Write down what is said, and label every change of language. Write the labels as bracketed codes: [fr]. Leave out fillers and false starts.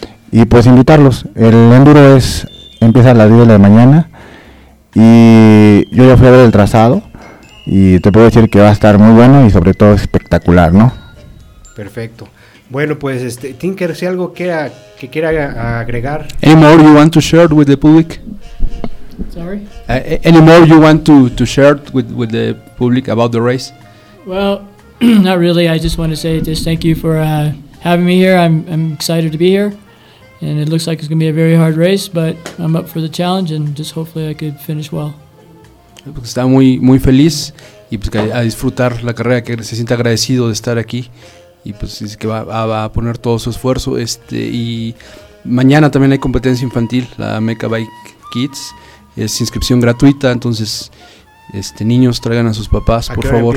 [es] Y pues invitarlos. El enduro empieza a las 10 de la mañana y yo ya fui a ver el trazado y te puedo decir que va a estar muy bueno y sobre todo espectacular, ¿no? Perfecto. Bueno, pues Tinker, si algo que quiera agregar. [en] Any more you want to share with the public? Sorry. Any more you want to share with the public about the race? Well, not really. I just want to say just thank you for having me here. I'm excited to be here, and it looks like it's going to be a very hard race, but I'm up for the challenge, and just hopefully I could finish well. [es] Pues está muy, muy feliz y pues que a disfrutar la carrera, que se siente agradecido de estar aquí y pues es que va a poner todo su esfuerzo. Y mañana también hay competencia infantil, la Mecca Bike Kids. Es inscripción gratuita, entonces niños, traigan a sus papás, por favor.